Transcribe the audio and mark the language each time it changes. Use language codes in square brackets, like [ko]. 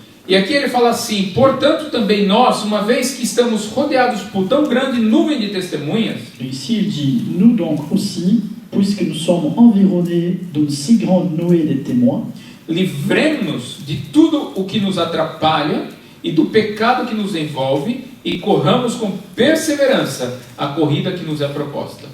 [pt] E aqui ele fala assim: portanto, também nós, uma vez que estamos rodeados por tão grande nuvem de testemunhas, [fr] Et ici, il dit, nous donc aussi, puisque nous sommes environnés d'une si grande nuée de témoins, [pt] livremos-nos de tudo o que nos atrapalha e do pecado que nos envolve e corramos com perseverança a corrida que nos é proposta.